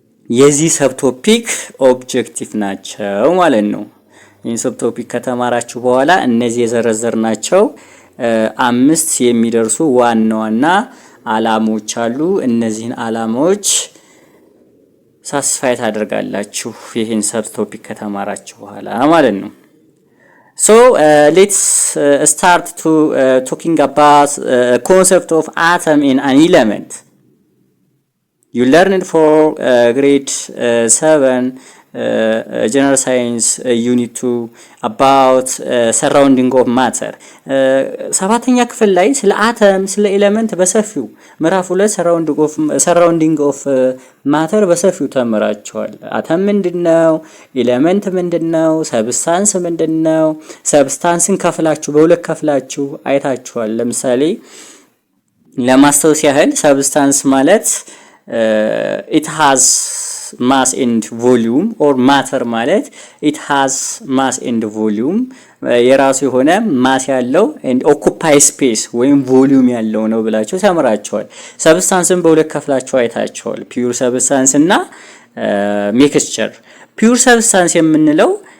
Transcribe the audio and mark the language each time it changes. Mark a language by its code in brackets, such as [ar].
[am] የዚህ ሰብቶፒክ ኦብጀክቲቭ ናቸው ማለት ነው። ይህን ሰብቶፒክ ከተማራችሁ በኋላ እነዚህ የዘረዘርናቸው 5 የሚደርሱ ዋና አላማዎች አሉ። እነዚህን አላማዎች ሳስፋይ ታደርጋላችሁ ይህን ሰብቶፒክ ከተማራችሁ በኋላ ማለት ነው። [en] So let's start to talking about concept of atom in an element. You learned for grade 7 general science unit 2 about surrounding of matter. [am] ሰባተኛ ክፍል ላይ ስለ አተም ስለ ኤሌመንት በሰፊው ምዕራፍ 2 [en] surrounding of matter [am] በሰፊው ተምራችኋል። አተም ምንድነው? ኤሌመንት ምንድነው? ሰብስታንስ ምንድነው? ሰብስታንስን በሁለት ከፍላችሁ አይታችኋል። ለምሳሌ ለማስታወስ ያህል ሰብስታንስ ማለት [en] it has mass and volume or matter [am] ማለት [en] it has mass and volume [am] የራሱ የሆነ ማስ ያለው [en] and occupy space [am] ወይም ቮሊዩም ያለው ነው ብላችሁ ተምራችኋል። ሰብስታንስን በሁለት ከፍላችሁ አይታችኋል። ፒዩር ሰብስታንስ እና ሚክስቸር። ፒዩር ሰብስታንስ የምንለው